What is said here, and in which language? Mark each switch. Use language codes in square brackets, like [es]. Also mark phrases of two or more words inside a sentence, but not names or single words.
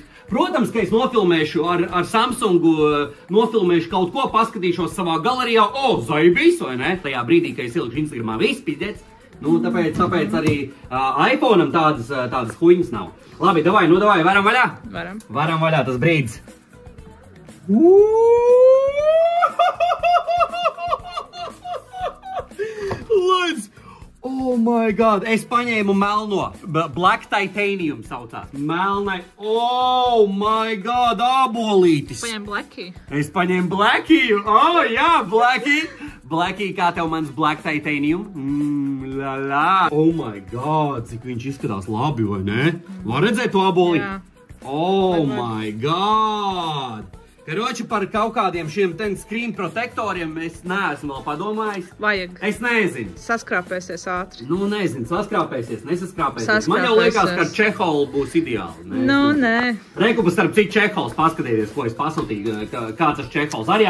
[lv] Protams, ka es nofilmēšu ar Samsungu, nofilmēšu kaut ko, paskatīšos savā galerijā, zaibīs, vai ne? Tajā brīdī, kad es ielikšu Instagramā, viss pīdēts. Nu, tāpēc arī iPhone'am tādas huņas nav. Labi, davai, varam vaļā? Varam vaļā, tas brīdis. [en] Oh my God, [lv] es paņēmu melno, Black Titanium saucās, melnai, [en] oh my God, [lv] abolītis. Paņēmu Blackie. Es paņēmu Blackie, jā, Blackie. Blackie, kā tev mans Black Titanium? [en] Oh my God, [lv] cik viņš izskatās labi, vai ne? Var redzēt to aboli? Jā. [en] Oh my God. [lv] Karoči, par kaut kādiem šiem screen protektoriem es neesmu vēl padomājis. Vajag. Es nezinu. Saskrāpēsies ātri. Nu, nezinu, saskrāpēsies, nesaskrāpēsies. Man jau liekas, ka čeholi būs ideāli. Nu, nē. Reikupas starp citu čehols, paskatieties, ko es pasūtīju, kāds tas čehols.